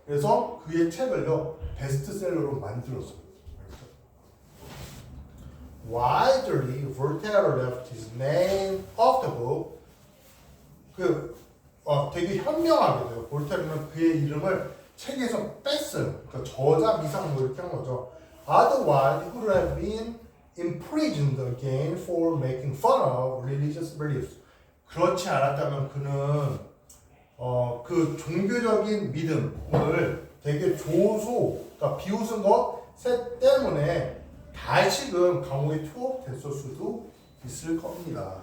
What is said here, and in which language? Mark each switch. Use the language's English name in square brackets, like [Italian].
[Korean] 그래서 그의 책을요 베스트셀러로 만들었어요. [English] Widely, Voltaire left his name off the book. [Korean] 되게 현명하게 돼요. 볼테르는 그의 이름을 책에서 뺐어요. 그러니까 저자 미상 뭐 이렇게 한 거죠. [English] Otherwise, he could have been imprisoned again for making fun of religious beliefs. [Korean] 그렇지 않았다면 그는 그 종교적인 믿음을 되게 그러니까 비웃은 것 때문에 다시금 감옥에 투옥됐을 수도 있을 겁니다.